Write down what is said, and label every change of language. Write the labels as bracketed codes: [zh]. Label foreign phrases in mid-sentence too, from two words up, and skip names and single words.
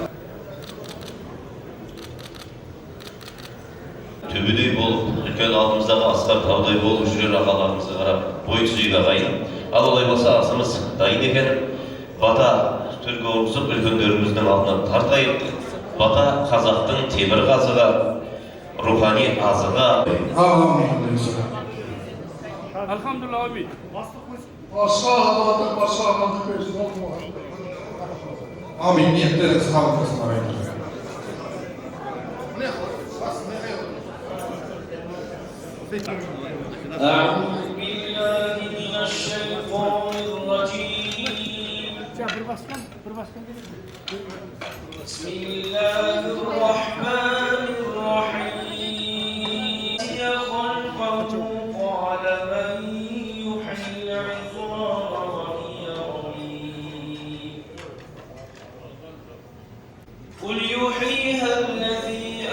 [kk] Төбедей болып, үлкен алдымыздағы асқар таудай болып жүрер ағаларымызға қарап бой түзейік ағайын. Ал олай болса асымыз дайын екен. Бата төрге орғызып үлкендеріміздің алдынан тартайық. Бата қазақтың темір қазыға, рухани азыға. [tr] Алхамдулилlah abi. Amin. Niyetleriniz sağlık olsun ағайындар. [ar] أعوذ بالله من الشيطان الرجيم بسم الله الرحمن الرحيم خلقه قال من يحيي العظام وهي رميم قل يحييها الذي